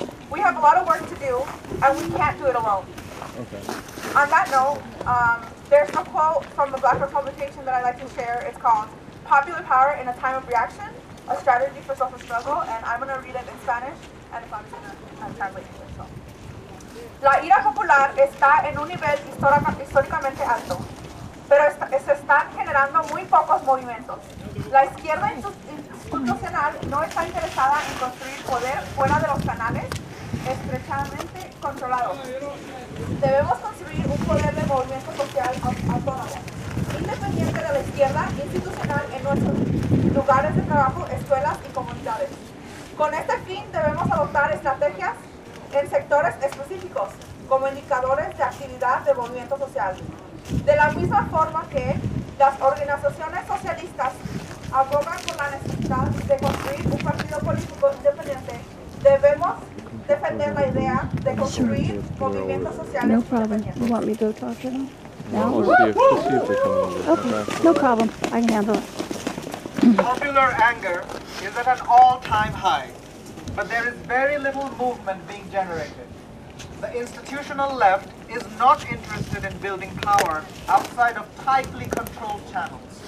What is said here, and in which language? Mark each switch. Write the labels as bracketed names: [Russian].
[English] We have a lot of work to do, and we can't do it alone. Okay. On that note, there's a quote from the Black Republication that I like to share. It's called "Popular Power in a Time of Reaction, a Strategy for Social Struggle," and I'm going to read it in Spanish, and if I'm going to translate English. So. [Spanish] La ira popular está en un nivel históricamente alto, pero se están generando muy pocos movimientos. La izquierda institucional no está interesada en construir poder fuera de los canales estrechamente controlados. Debemos construir un poder de movimiento social autónomo, independiente de la izquierda institucional en nuestros lugares de trabajo, escuelas y comunidades. Con este fin debemos adoptar estrategias en sectores específicos, como indicadores de actividad de movimiento social. De la misma forma que las organizaciones socialistas abogan por la necesidad de construir un partido político independiente, debemos defender la idea de construir movimientos sociales [English] No problem. [Spanish] independientes. [English] You want me to go talk to them? No? We'll see if they come over. Okay, no problem. I can handle it. Popular anger is at an all-time high, but there is very little movement being generated. The institutional left is not interested in building power outside of tightly controlled channels.